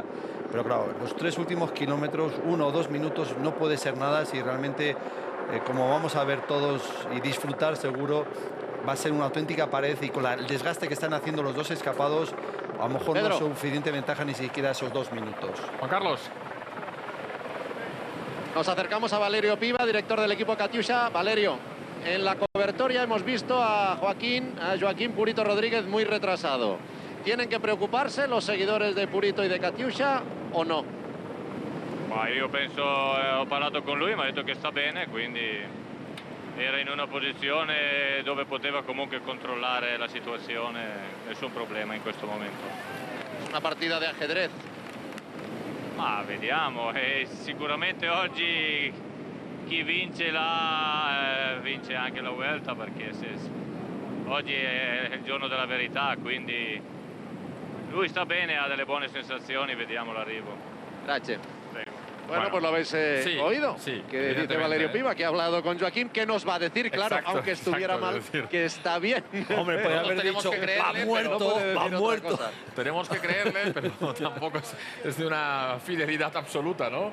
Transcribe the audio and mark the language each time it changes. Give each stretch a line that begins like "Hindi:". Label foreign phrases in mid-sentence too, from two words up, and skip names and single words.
Spanish: Pero claro, los 3 últimos kilómetros, 1 o 2 minutos, no puede ser nada si realmente, como vamos a ver todos y disfrutar seguro, va a ser una auténtica pared, y con el desgaste que están haciendo los dos escapados, a lo mejor Pedro, no es suficiente ventaja ni siquiera esos 2 minutos. Juan Carlos. Nos acercamos a Valerio Piva, director del equipo Katyusha. Valerio, en la cobertoria hemos visto a Joaquín Purito Rodríguez muy retrasado. ¿Tienen
Italian: che preoccuparsi
Spanish: los seguidores de Purito
Italian: e di
Spanish: Katyusha o no?
Italian: Ma io penso, ho parlato con lui, mi ha detto che sta bene, quindi era in una posizione dove poteva comunque controllare la situazione, nessun problema in questo momento. Una partita di ajedrez. Ma vediamo, sicuramente oggi chi vince vince anche la Vuelta, perché oggi è il giorno della verità, quindi lui sta bene, ha delle buone sensazioni, vediamo l'arrivo.
Spanish: Gracias.
Italian: Prego.
Spanish: Bueno, pues lo habéis sí, oído. sí, que dice Valerio Piva, que ha hablado con Joaquín, que nos va a decir, claro, Exacto, aunque estuviera exacto, mal, decir. que está bien. Hombre, puede haber tenemos dicho, que creerle, va pero muerto, no puede va decir otra muerto. cosa. Tenemos que creerle, pero tampoco es de una fidelidad absoluta, ¿no?